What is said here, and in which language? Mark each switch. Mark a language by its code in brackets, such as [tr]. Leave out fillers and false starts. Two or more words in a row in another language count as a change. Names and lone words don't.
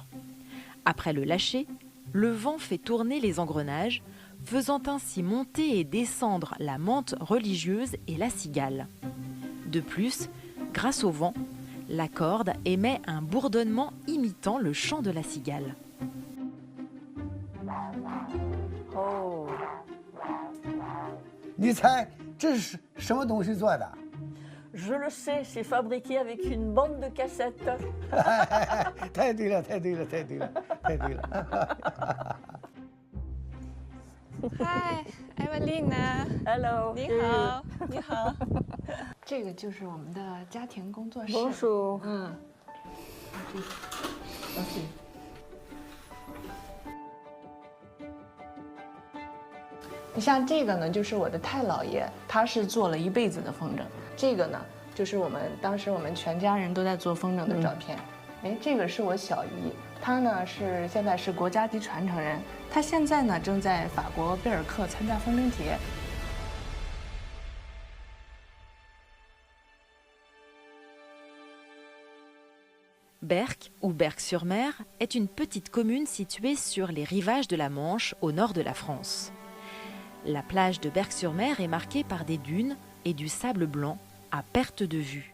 [fr] Après le lâcher, le vent fait tourner les engrenages, faisant ainsi monter et descendre la menthe religieuse et la cigale. De plus, grâce au vent, la corde émet un bourdonnement imitant le chant de la cigale. Oh. [zh] 你猜这是什么东西做的？ [fr] Je le sais, c'est fabriqué avec une bande de cassettes. [zh] 太对了，太对了，太对了，太对了。嗨，艾文丽娜。 Hello. 你好，你好。这个就是我们的家庭工作室。 Bonjour. 嗯。你像这个呢，就是我的太姥爷，他是做了一辈子的风筝。这个呢，就是当时我们全家人都在做风筝的照片。哎，这个是我小姨，她呢现在是国家级传承人，她现在呢正在法国贝尔克参加风筝节。 [fr] Berck, ou Berck-sur-Mer, est une petite commune située sur les rivages de la Manche, au nord de la France. La plage de Berck-sur-Mer est marquée par des dunes et du sable blanc à perte de vue.